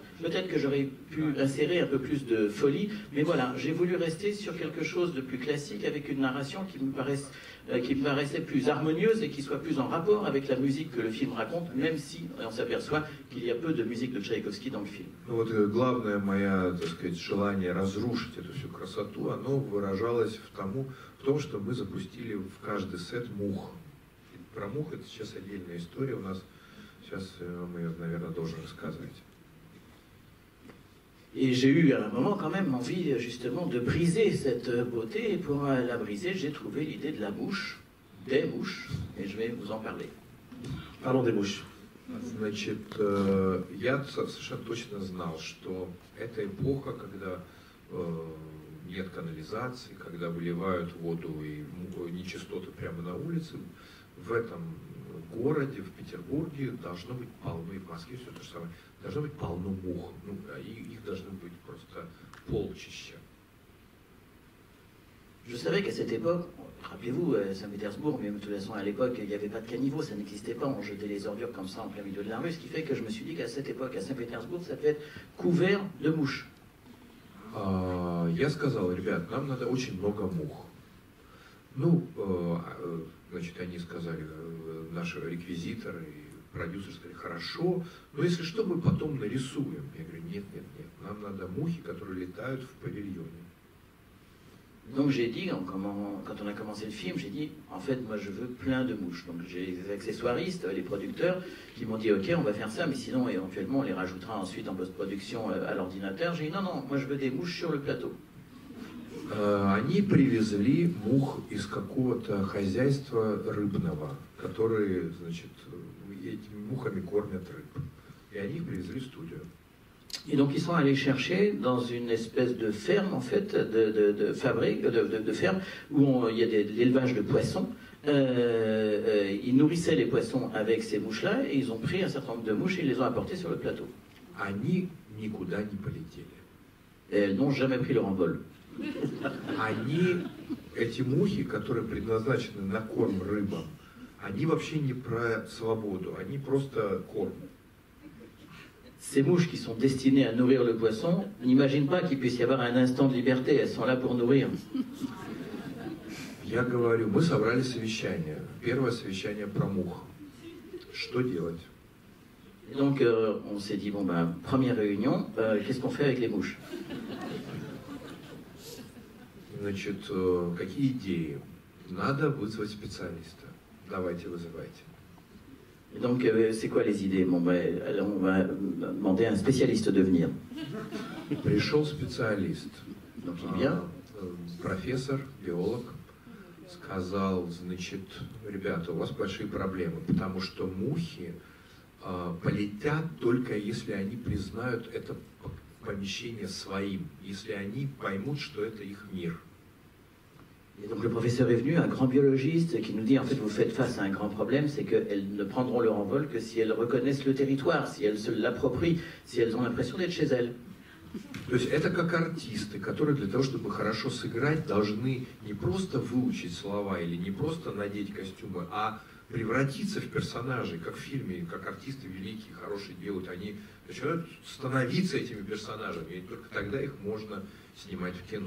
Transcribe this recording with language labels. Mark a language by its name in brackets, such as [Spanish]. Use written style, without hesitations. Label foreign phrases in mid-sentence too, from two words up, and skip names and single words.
[French] Peut-être que j'aurais pu insérer un peu plus de folie, mais voilà, j'ai voulu rester sur quelque chose de plus classique avec une narration qui me paraissait plus harmonieuse et qui soit plus en rapport avec la musique que le film raconte, même si on s'aperçoit qu'il y a peu de musique de Tchaïkovski dans le film. [Russian] Вот главное мое, так сказать, желание разрушить эту всю красоту, оно выражалось в том, что мы запустили в каждый сет мух. И про мух это сейчас отдельная история у нас. Сейчас мы ее, наверное, должен рассказывать. [French] Et j'ai eu à un moment quand même envie justement de briser cette beauté, et pour la briser, j'ai trouvé l'idée de la mouche, des mouches, et je vais vous en parler. Parlons des mouches. [Russian] Значит, я совершенно точно знал, что это эпоха, когда нет канализации, когда выливают воду и нечистоты прямо на улице. В этом городе, в Петербурге должно быть полно, и в Москве все то же самое, должно быть полно мух. Ну, их должно быть просто полчища. [French] Je savais qu'à cette époque, rappelez-vous, Saint-Pétersbourg, mais de toute façon à l'époque, il n'y avait pas de caniveau, ça n'existait pas, on jetait les ordures comme ça en plein milieu de la rue, ce qui fait que je me suis dit qu'à cette époque, à Saint-Pétersbourg, ça devait être couvert de mouches. [Russian] Я сказал, ребят, нам надо очень много мух. Ну, значит, они сказали, наши реквизиторы и продюсеры сказали, хорошо, но если что, мы потом нарисуем. Я говорю, нет, нам надо мухи, которые летают в павильоне. [French] Donc j'ai dit, quand on a commencé le film, j'ai dit, en fait, moi je veux plein de mouches. Donc j'ai les accessoiristes, les producteurs, qui m'ont dit, ok, on va faire ça, mais sinon, éventuellement, on les rajoutera ensuite en post-production à l'ordinateur. J'ai dit, non, moi je veux des mouches sur le plateau. [Russian] Они привезли мух из какого-то хозяйства рыбного, которые, значит, этими мухами кормят рыб. И они их привезли в студию. [French] Et donc ils sont allés chercher dans une espèce de ferme, en fait, de ferme, où il y a de l'élevage de poissons. Ils nourrissaient les poissons avec ces mouches-là, et ils ont pris un certain nombre de mouches et ils les ont apportées sur le plateau. [Russian] Они никуда не полетели. [French] Et elles n'ont jamais pris leur envol. [Russian] Эти мухи, которые предназначены на корм рыбам, они вообще не про свободу, они просто корм. [French] Ces mouches qui sont destinées à nourrir le poisson, n'imagine pas qu'il puisse y avoir un instant de liberté, elles sont là pour nourrir. [Russian] Я говорю, мы собрали совещание, первое совещание про мух. Что делать? [French] Et donc on s'est dit, bon ben, première réunion, qu'est-ce qu'on fait avec les mouches? [Russian] Значит, какие идеи? Надо вызвать специалиста. давайте вызывайте. [French] Et donc, c'est quoi les idées? Bon, ben, alors on va demander à un spécialiste de venir. [Russian] Пришел специалист, [French] Donc, il vient. [Russian] профессор, биолог, сказал, значит, ребята, у вас большие проблемы, потому что мухи полетят только если они признают это помещение своим, если они поймут, что это их мир. [French] Et donc le professeur est venu, un grand biologiste, qui nous dit en fait vous faites face à un grand problème, c'est qu'elles ne prendront leur envol que si elles reconnaissent le territoire, si elles se l'approprient, si elles ont l'impression d'être chez elles. [Russian] То есть это как артисты, которые для того, чтобы хорошо сыграть, должны не просто выучить слова или не просто надеть костюмы, а превратиться в персонажей, как в фильме, как артисты великие, хорошие делают, они начинают становиться этими персонажами, и только тогда их можно снимать в кино.